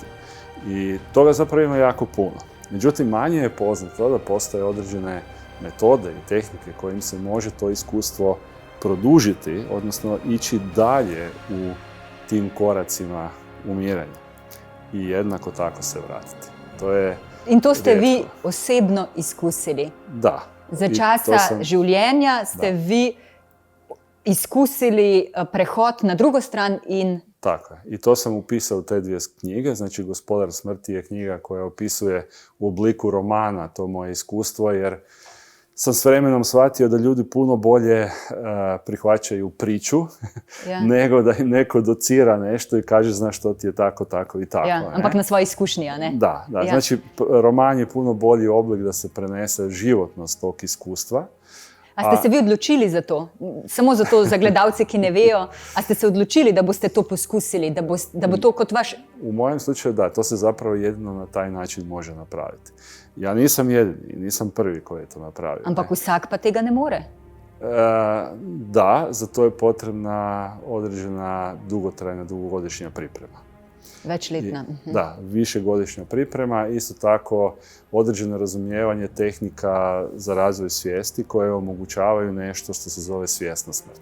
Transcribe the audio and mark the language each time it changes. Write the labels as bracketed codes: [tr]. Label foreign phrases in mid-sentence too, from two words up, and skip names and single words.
[hr] I toga zapravo ima jako puno. Međutim, manje je poznato da postoje određene metode i tehnike kojim se može to iskustvo produžiti, odnosno ići dalje u tim koracima umiranja i jednako tako se vratiti. To je [sl] in to ste [hr] rijetko. [sl] vi osebno izkusili? [hr] Da. [sl] Za časa življenja ste vi izkusili prehod na drugo stran in... [hr] Tako je. I to sam upisao u te dvije knjige. Znači, Gospodar smrti je knjiga koja opisuje u obliku romana to moje iskustvo, jer sam s vremenom shvatio da ljudi puno bolje prihvaćaju priču nego da im neko docira nešto i kaže znaš što ti je tako, tako i tako. [sl] Ja, ampak na svoje iskušnje, a ne? [hr] Da. Znači roman je puno bolji oblik da se prenese životnost tog iskustva. [sl] A ste se vi odločili za to? Samo za to, za gledalce, ki ne vejo, a ste se odločili, da boste to poskusili, da bo to kot vaš... [hr] U mojem slučaju da, to se zapravo jedino na taj način može napraviti. Ja nisam jedini, nisam prvi koji je to napravio. [sl] Ampak vsak pa tega ne more. [hr] Da, za to je potrebna određena dugotrajna, dugogodišnja priprema. [sl] Večletna. [hr] Da, višegodišnja priprema, isto tako određeno razumijevanje tehnika za razvoj svijesti koje omogućavaju nešto što se zove svjesna smrt.